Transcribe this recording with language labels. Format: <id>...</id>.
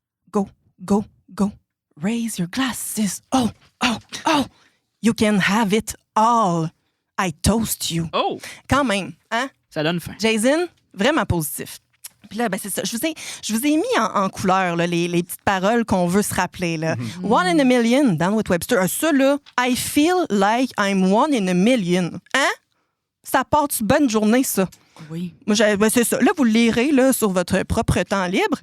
<en>Go, go, go. Raise your glasses. Oh, oh, oh. You can have it all. I toast you. Oh!</en> <fr>Quand même, hein? Ça donne faim. Jason, vraiment positif. Puis là, ben c'est ça. Je vous ai mis en couleur là, les petites paroles qu'on veut se rappeler. Là.</fr> <en>One in a million, Down with Webster.</en> <fr>Ça, là,</fr> <en>I feel like I'm one in a million.</en> <fr>Hein? Ça part-tu bonne journée, ça? Oui. Moi, c'est ça. Là, vous le lirez là, sur votre propre temps libre.</fr>